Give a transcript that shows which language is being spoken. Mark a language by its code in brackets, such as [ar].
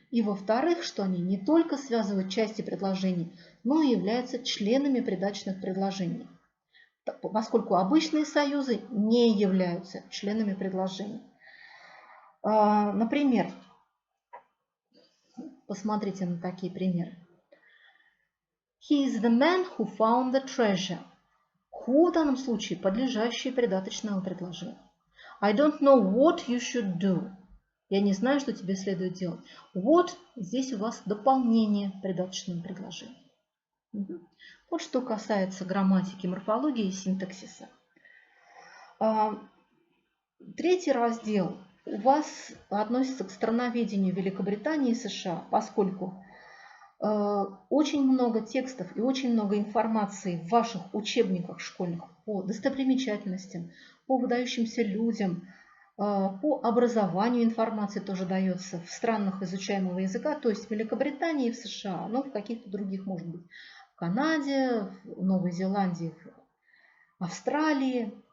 [ru] И во-вторых, что они не только связывают части предложений, но и являются членами придаточных предложений, поскольку обычные союзы не являются членами предложений. Например, посмотрите на такие примеры. [en] He is the man who found the treasure. [ru] Who в данном случае подлежащее придаточному предложению. [en] I don't know what you should do. [ru] Я не знаю, что тебе следует делать. What здесь у вас дополнение придаточному предложению. Вот что касается грамматики, морфологии и синтаксиса. Третий раздел у вас относится к страноведению Великобритании и США, поскольку очень много текстов и очень много информации в ваших учебниках школьных по достопримечательностям, по выдающимся людям, по образованию информации тоже дается в странах изучаемого языка, то есть в Великобритании и в США, но в каких-то других, может быть, в Канаде, в Новой Зеландии, в Австралии.